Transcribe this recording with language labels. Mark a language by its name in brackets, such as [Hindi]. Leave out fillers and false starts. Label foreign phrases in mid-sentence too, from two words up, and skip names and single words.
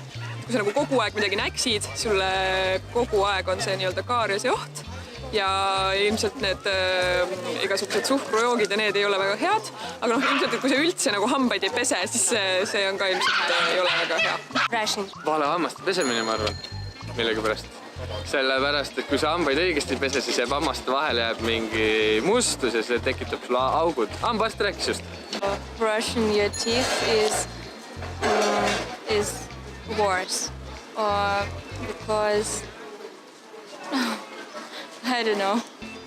[Estonian] Kui sa nagu kogu aeg midagi näksid, sulle kogu aeg on see nii-öelda kaariase oht ja ilmselt need igasugused suhkrujoogid ja need ei ole väga head, aga noh, ilmselt, et kui sa üldse nagu hambaid ei pese, siis see on ka ilmselt ei ole väga hea. Brushing. Vale hammaste pesemine, ma arvan, millegipärast. Sellepärast, et kui sa hambaid õigesti ei pese, siis jääb hammaste vahele jääb mingi mustus ja see tekitab sulle augud. Hambaarst rääkis just. [English] Brushing your teeth is worse because I don't know.